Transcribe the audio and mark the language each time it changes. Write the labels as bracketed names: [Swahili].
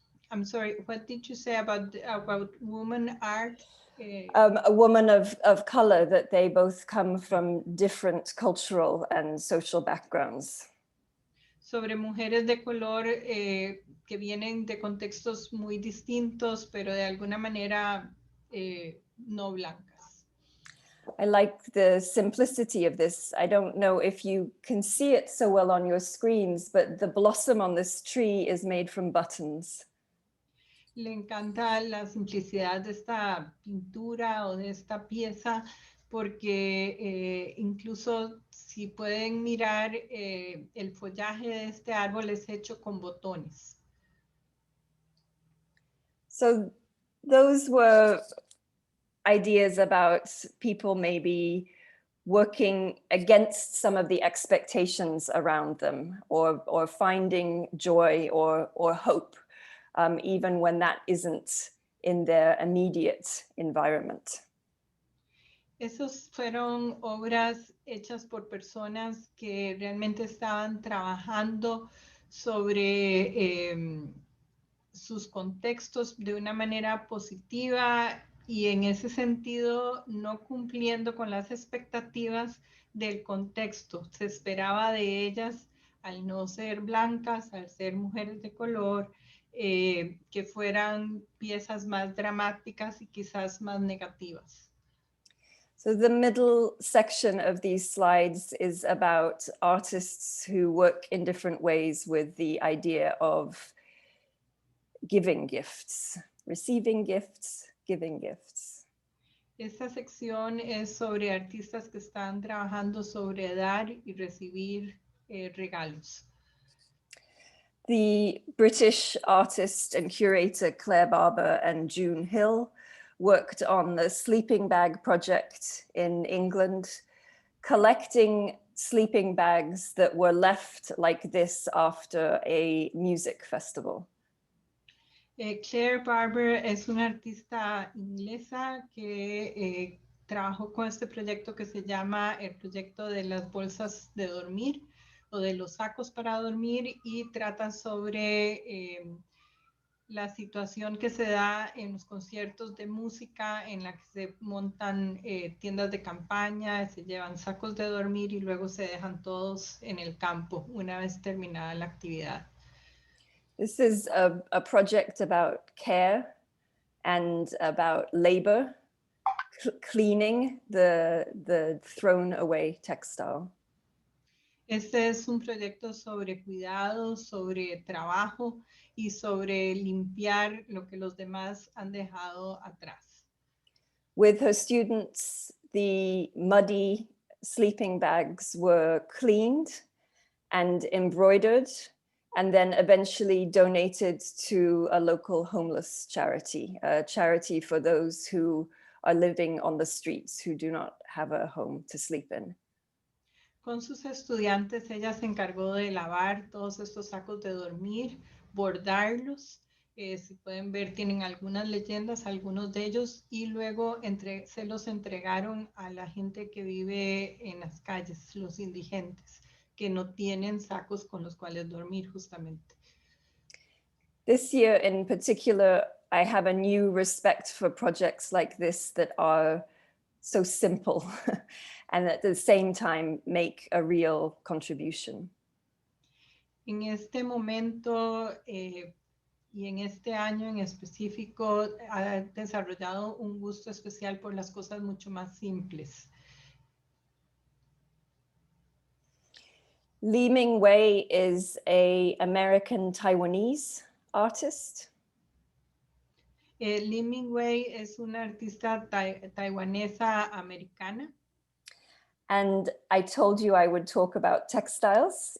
[English] I'm sorry, what did you say about woman art? A woman of color, that they both come from different cultural and social backgrounds. [Spanish] Sobre mujeres de color que vienen de contextos muy distintos, pero de alguna manera no blancas. [English] I like the simplicity of this. I don't know if you can see it so well on your screens, but the blossom on this tree is made from buttons. [Spanish] Le encanta la simplicidad de esta pintura o de esta pieza porque incluso si pueden mirar el follaje de este árbol es hecho con botones. [English] So those were ideas about people maybe working against some of the expectations around them, or finding joy or hope, even when that isn't in their immediate environment. [Spanish] Esos fueron obras hechas por personas que realmente estaban trabajando sobre sus contextos de una manera positiva y en ese sentido no cumpliendo con las expectativas del contexto. Se esperaba de ellas, al no ser blancas, al ser mujeres de color, que fueran piezas más dramáticas y quizás más negativas. [English] So the middle section of these slides is about artists who work in different ways with the idea of giving gifts, receiving gifts, giving gifts. [Spanish] Esta sección es sobre artistas que están trabajando sobre dar y recibir regalos. [English] The British artist and curator Claire Barber and June Hill worked on the Sleeping Bag Project in England, collecting sleeping bags that were left like this after a music festival. [Spanish] Claire Barber es una artista inglesa que trabajó con este proyecto que se llama el proyecto de las bolsas de dormir o de los sacos para dormir y trata sobre la situación que se da en los conciertos de música en la que se montan tiendas de campaña, se llevan sacos de dormir y luego se dejan todos en el campo una vez terminada la actividad. [English] This is a project about care and about labor, cleaning the thrown away textile. [Spanish] Este es un proyecto sobre cuidado, sobre trabajo y sobre limpiar lo que los demás han dejado atrás. [English] With her students, the muddy sleeping bags were cleaned and embroidered, and then eventually donated to a local homeless charity, a charity for those who are living on the streets, who do not have a home to sleep in. [Spanish] Con sus estudiantes, ella se encargó de lavar todos estos sacos de dormir, bordarlos. Si pueden ver, tienen algunas leyendas, algunos de ellos, y luego se los entregaron a la gente que vive en las calles, los indigentes, que no tienen sacos con los cuales dormir justamente. [English] This year in particular, I have a new respect for projects like this that are so simple and at the same time make a real contribution. [Spanish] En este momento y en este año en específico ha desarrollado un gusto especial por las cosas mucho más simples. [English] Li Ming-wei is an American Taiwanese artist. [Spanish] Li Ming-wei es una artista taiwanesa americana. [English] And I told you I would talk about textiles.